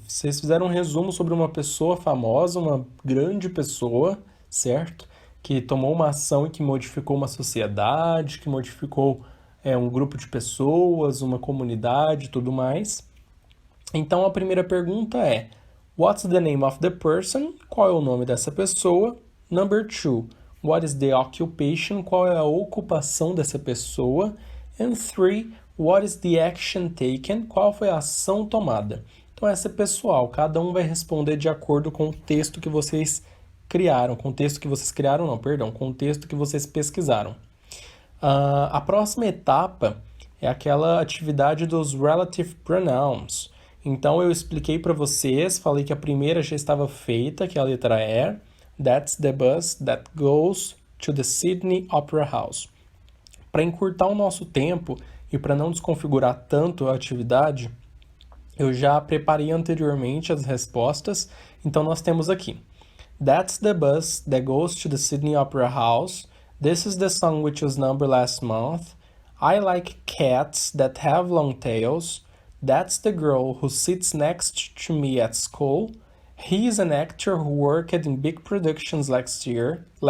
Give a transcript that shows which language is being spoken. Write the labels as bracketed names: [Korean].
[Portuguese] Vocês fizeram um resumo sobre uma pessoa famosa, uma grande pessoa, certo? Que tomou uma ação e que modificou uma sociedade, que modificou um grupo de pessoas, uma comunidade e tudo mais. Então a primeira pergunta é: [English] What's the name of the person? [Portuguese] Qual é o nome dessa pessoa? [English] Number 2, what is the occupation? [Portuguese] Qual é a ocupação dessa pessoa? [English] And 3, what is the action taken? [Portuguese] Qual foi a ação tomada? Então essa é pessoal, cada um vai responder de acordo com o texto que vocês criaram, com o texto que vocês criaram não, perdão, com o texto que vocês pesquisaram. A próxima etapa é aquela atividade dos relative pronouns. Então eu expliquei para vocês, falei que a primeira já estava feita, que é a letra E. [English] That's the bus that goes to the Sydney Opera House. [Portuguese] Para encurtar o nosso tempo e para não desconfigurar tanto a atividade, eu já preparei anteriormente as respostas, então nós temos aqui: [English] That's the bus that goes to the Sydney Opera House. This is the song which was number last month. I like cats that have long tails. That's the girl who sits next to me at school. He is an actor who worked in big productions last year.